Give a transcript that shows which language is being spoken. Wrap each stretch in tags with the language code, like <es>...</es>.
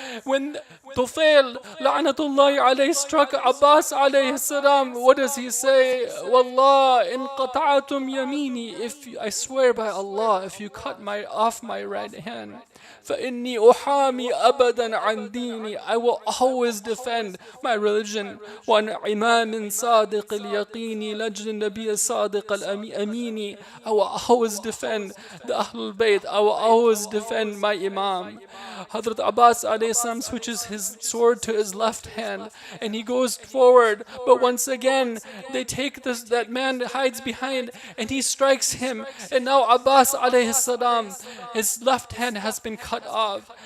<en>When Tufail, la'natullahi alayhi, struck Abbas alayhi salam, what does he say?</en> <ar>Wallah, in qata'atum yamini,</ar> <en>I swear by Allah, if you cut off my right hand,</en> <ar>فَإِنِّي أُحَامِي أَبَدًا عَنْ دِينِي,</ar> <en>I will always defend my religion.</en> <ar>وَعَنْ عِمَامٍ صَادِقِ الْيَقِينِ لَجْلِ النَّبِيِّ الصَّادِقَ الْأَمِينِ,</ar> <en>I will always defend the Ahlul Bayt. I will always defend my Imam. Hazrat Abbas alayhi salam switches his sword to his left hand and he goes forward. But once again, they take that man hides behind and he strikes him. And now Abbas alayhi salam, his left hand has been cut off.</en>